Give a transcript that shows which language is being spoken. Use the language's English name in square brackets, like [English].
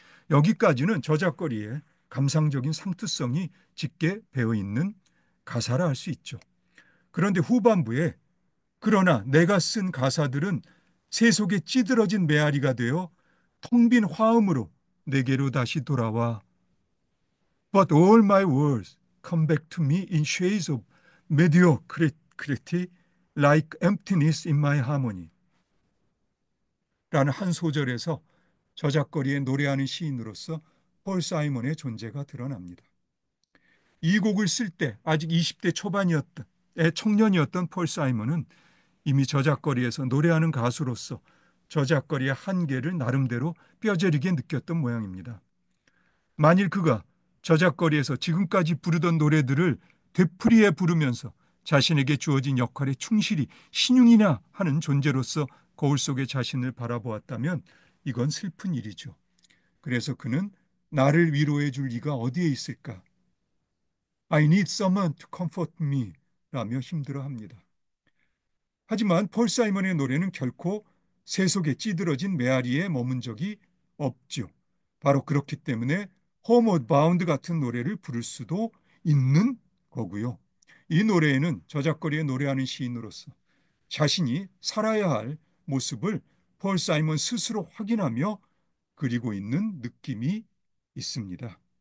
[Korean] 여기까지는 저작거리에 감상적인 상투성이 짙게 배어있는 가사라 할 수 있죠. 그런데 후반부에 그러나 내가 쓴 가사들은 새 속에 찌들어진 메아리가 되어 텅 빈 화음으로 내게로 다시 돌아와. [English] But all my words come back to me in shades of mediocrity like emptiness in my harmony. [Korean] 라는 한 소절에서 저작거리에 노래하는 시인으로서 폴 사이먼의 존재가 드러납니다. 이 곡을 쓸 때 아직 20대 초반이었던 청년이었던 폴 사이먼은 이미 저작거리에서 노래하는 가수로서 저작거리의 한계를 나름대로 뼈저리게 느꼈던 모양입니다. 만일 그가 저작거리에서 지금까지 부르던 노래들을 되풀이해 부르면서 자신에게 주어진 역할에 충실히 신용이나 하는 존재로서 거울 속의 자신을 바라보았다면 이건 슬픈 일이죠. 그래서 그는 나를 위로해 줄 이가 어디에 있을까? [English] I need someone to comfort me [Korean] 라며 힘들어합니다. 하지만 폴 사이먼의 노래는 결코 새 속에 찌들어진 메아리에 머문 적이 없죠. 바로 그렇기 때문에 Homeward Bound 같은 노래를 부를 수도 있는 거고요. 이 노래에는 저작거리에 노래하는 시인으로서 자신이 살아야 할 모습을 폴 사이먼 스스로 확인하며 그리고 있는 느낌이 있습니다.